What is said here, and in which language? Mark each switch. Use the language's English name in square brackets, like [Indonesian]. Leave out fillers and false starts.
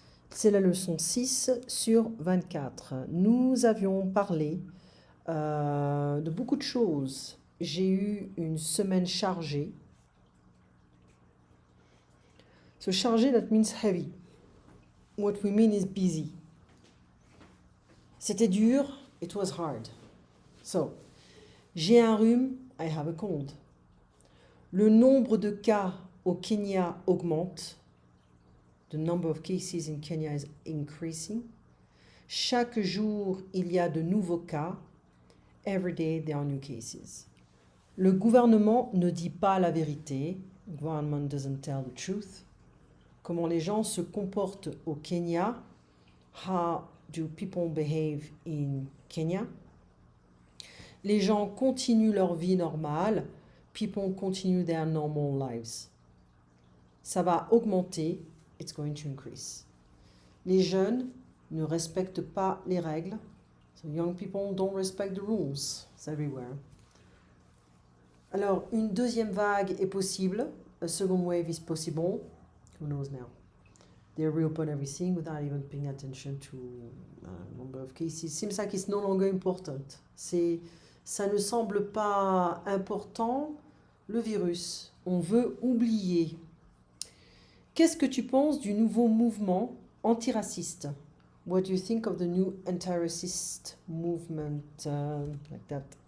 [French] C'est la leçon 6 sur 24. Nous avions parlé de beaucoup de choses. J'ai eu une semaine chargée. [English] So chargé, that means heavy. What we mean is busy. [French] C'était dur, [English] it was hard. [French] So, j'ai un rhume, [English] I have a cold. [French] Le nombre de cas au Kenya augmente. [English] The number of cases in Kenya is increasing. [French] Chaque jour, il y a de nouveaux cas. [English] Every day, there are new cases. [French] Le gouvernement ne dit pas la vérité. [English] The government doesn't tell the truth. [French] Comment les gens se comportent au Kenya. [English] How do people behave in Kenya? [French] Les gens continuent leur vie normale. [English] People continue their normal lives. [French] Ça va augmenter. [English] It's going to increase. [French] Les jeunes ne respectent pas les règles. [English] So young people don't respect the rules. It's everywhere. Alors, une deuxième vague est possible. A second wave is possible. Who knows now? They reopen everything without even paying attention to number of cases. Seems like it's no longer important. [French] Ça ne semble pas important, le virus. On veut oublier. Qu'est-ce que tu penses du nouveau mouvement antiraciste? [English] What do you think of the new anti-racist movement like that?